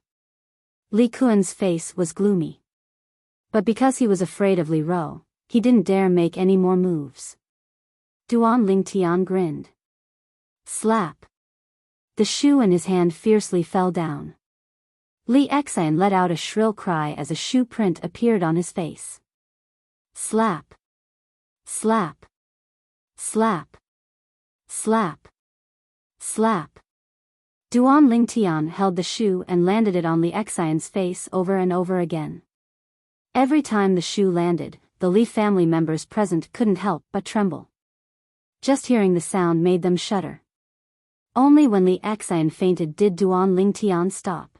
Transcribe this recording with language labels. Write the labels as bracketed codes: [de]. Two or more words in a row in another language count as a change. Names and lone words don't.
[en] Li Kuan's face was gloomy. But because he was afraid of Li Ro, he didn't dare make any more moves. Duan Lingtian grinned. Slap. The shoe in his hand fiercely fell down. Li Xian let out a shrill cry as a shoe print appeared on his face. Slap. Slap. Slap. Slap. Slap. Duan Lingtian held the shoe and landed it on Li Xian's face over and over again. Every time the shoe landed, the Li family members present couldn't help but tremble. Just hearing the sound made them shudder. Only when Li Xian fainted did Duan Lingtian stop.